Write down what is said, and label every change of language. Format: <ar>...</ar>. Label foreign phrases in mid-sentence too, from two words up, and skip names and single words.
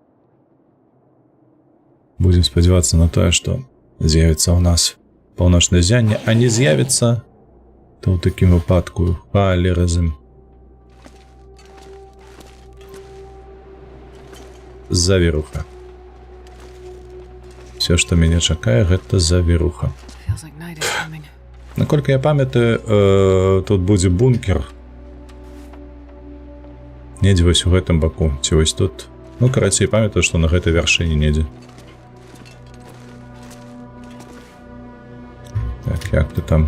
<be>Будзем спадзявацца на тое, што з'явіцца ў нас паўночнае ззянне, а не з'явіцца, то ў такім выпадку халеразм. Завіруха. Все, што мяне чакае, гэта завіруха.</be> <en>Feels like night is coming.</en> <be>Наколькі я памятаю, тут будзе бункер. Недзе вось у гэтым баку, ці вось тут. Ну, карацей, памятаю, што на гэтай вяршыні недзе. Так, як ты там?</be>